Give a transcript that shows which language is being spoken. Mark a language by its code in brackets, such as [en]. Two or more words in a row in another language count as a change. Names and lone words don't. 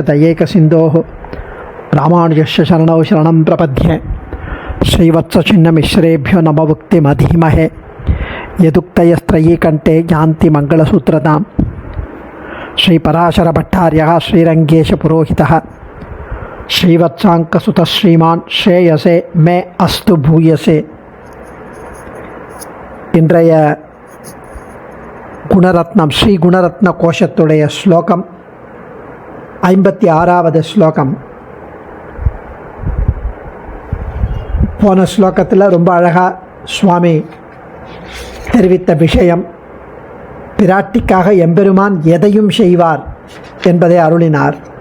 [sa] दयैकसिन्धोः रामानुजस्य शरणौ शरणं प्रपद्ये श्रीवत्सचिह्नमिश्रेभ्यो नमोक्तिमधीमहे यदुक्तयस्त्रयी कण्ठे यान्ति मङ्गलसूत्रतां श्रीपराशरभट्टार्यः श्रीरङ्गेशपुरोहितः श्रीवत्साङ्कसुतः श्रीमान् श्रेयसे मे अस्तु भूयसे. [ta] இன்றைய குணரத்னம் ஸ்ரீ குணரத்ன கோஷத்துடைய ஸ்லோகம் 56வது ஸ்லோகம். போன ஸ்லோகத்தில் ரொம்ப அழகாக சுவாமி தெரிவித்த விஷயம், பிராட்டிக்காக எம்பெருமான் எதையும் செய்வார் என்பதை அருளினார்.